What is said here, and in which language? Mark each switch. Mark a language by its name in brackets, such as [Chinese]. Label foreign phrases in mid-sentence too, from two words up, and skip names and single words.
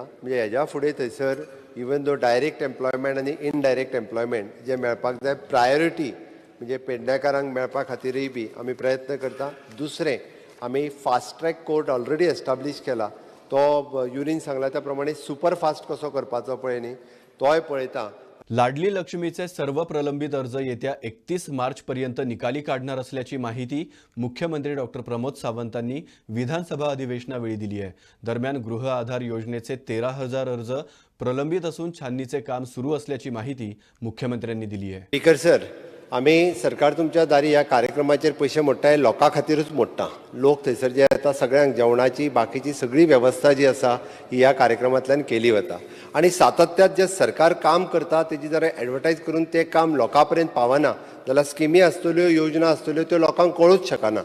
[Konkani] म्हणजे हेज्या फुडें थंयसर [English] even though direct employment [Konkani] आनी [English] indirect employment [Konkani] जे मेळपाक जाय प्रायोरिटी म्हणजे पेडणेकारांक मेळपा खातीरय बी आमी प्रयत्न करता. दुसरें, आमी [English] fast track court already establish [Konkani] केला. तो युरीन सांगला त्या प्रमाणे [English] super fast [Konkani] कसो करपाचो पळय न्ही, तोय पळयता. [Marathi] लाडली लक्ष्मीचे सर्व प्रलंबित अर्ज येत्या 31 मार्चपर्यंत निकाली काढणार असल्याची माहिती मुख्यमंत्री डॉक्टर प्रमोद सावंतांनी विधानसभा अधिवेशनावेळी दिली आहे. दरम्यान गृह आधार योजनेचे 13,000 अर्ज प्रलंबित असून छाननीचे काम सुरू असल्याची माहिती मुख्यमंत्र्यांनी दिली आहे. [English] Speaker sir, [Konkani] आमी सरकार तुमच्या दारी ह्या कार्यक्रमाचेर पयशे मोडटाय लोकां खातीरूच मोडटा. लोक थंयसर जे येता सगळ्यांक जेवणाची बाकीची सगळी वेवस्था जी आसा ही ह्या कार्यक्रमांतल्यान केली वता. आनी सातत्यात जे सरकार काम करता तेजी जर एडवर्टायज करून ते काम लोकां पर्यंत पावना जाल्यार स्किमी आसतल्यो, योजना आसतल्यो त्यो लोकांक कळूच शकना.